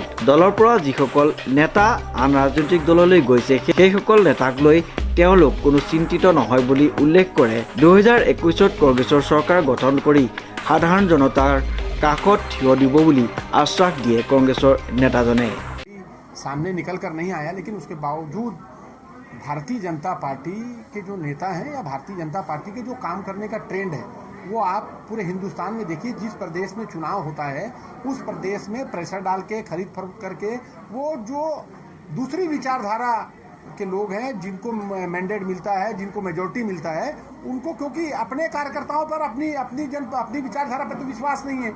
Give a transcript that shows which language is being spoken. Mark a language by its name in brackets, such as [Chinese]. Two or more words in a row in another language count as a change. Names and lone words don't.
[Assamese] দলৰ পৰা যিসকল নেতা আন ৰাজনৈতিক দললৈ গৈছে সেইসকল নেতাক লৈ তেওঁলোক কোনো চিন্তিত নহয় বুলি উল্লেখ কৰে। 2021 কংগ্ৰেছৰ চৰকাৰ গঠন কৰি সাধাৰণ জনতাৰ কাষত থিয় দিব বুলি আশ্বাস দিয়ে কংগ্ৰেছৰ নেতাজনে। [Hindi] सामने निकल कर नहीं आया, लेकिन उसके बावजूद भारतीय जनता पार्टी के जो नेता हैं या भारतीय जनता पार्टी के जो काम करने का ट्रेंड है वो आप पूरे हिंदुस्तान में देखिए। जिस प्रदेश में चुनाव होता है उस प्रदेश में प्रेशर डाल के खरीद फरोख्त करके वो जो दूसरी विचारधारा के लोग हैं जिनको मैंडेट मिलता है, जिनको मेजॉरिटी मिलता है, उनको क्योंकि अपने कार्यकर्ताओं पर अपनी विचारधारा पर तो विश्वास नहीं है।